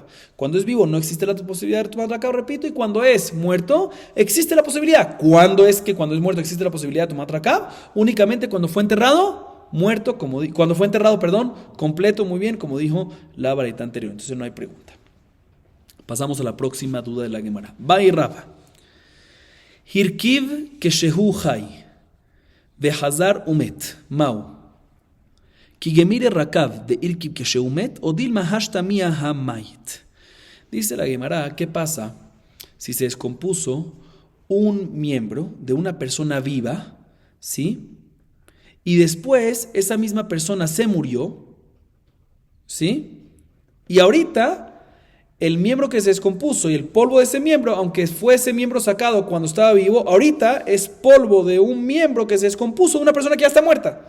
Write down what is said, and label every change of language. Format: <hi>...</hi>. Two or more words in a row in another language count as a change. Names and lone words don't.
<es>Cuando es vivo no existe la posibilidad de</es> <he>טומאת רקב,</he> <es>repito, y cuando es muerto existe la posibilidad. ¿Cuándo es muerto existe la posibilidad de</es> <he>טומאת רקב?</he> <es>Únicamente cuando fue enterrado cuando fue enterrado, completo, muy bien, como dijo la baraita anterior. Entonces no hay pregunta. Pasamos a la próxima duda de la Gemara.</es> <arc>בעי רבא. הרכיב כשהוא חי וחזר ומת מהו. כגמירי רקב דאירכב כשהוא מת או דלמא אשתמיה המת.</arc> <es>Dice la Gemara, ¿qué pasa si se descompuso un miembro de una persona viva, ¿sí? Y después esa misma persona se murió, ¿sí? Y ahorita el miembro que se descompuso y el polvo de ese miembro, aunque fue ese miembro sacado cuando estaba vivo, ahorita es polvo de un miembro que se descompuso de una persona que ya está muerta.</es>